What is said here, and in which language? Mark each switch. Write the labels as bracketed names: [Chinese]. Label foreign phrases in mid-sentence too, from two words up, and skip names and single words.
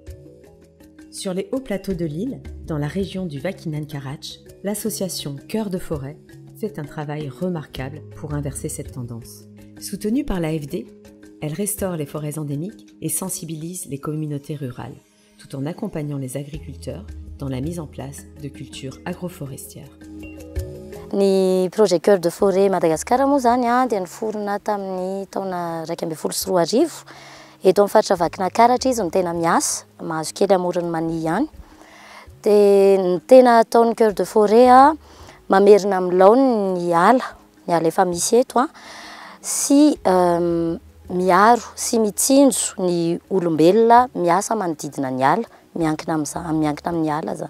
[French] Sur les hauts plateaux de l'île, dans la région du Vakinan Karach, l'association Cœur de Forêt fait un travail remarquable pour inverser cette tendance. Soutenue par l'AFD, elle restaure les forêts endémiques et sensibilise les communautés rurales, tout en accompagnant les agriculteurs dans la mise en place de cultures agroforestières. [Malagasy] Ny projet Cœur de Forêt Madagascar moa zany dia niforona tamin'ny taona 2014 eto amin'ny faritra Vakina Karatra izy no tena miasa, mahazo kely amorony mania ihany. Dia ny tena ataon'ny Cœur de Forêt mamerina amin'ny laony ny ala efa misy eto sy miaro sy mitsinjo ny olombelona miasa manodidina ny ala, miankina amin'ny ala zany.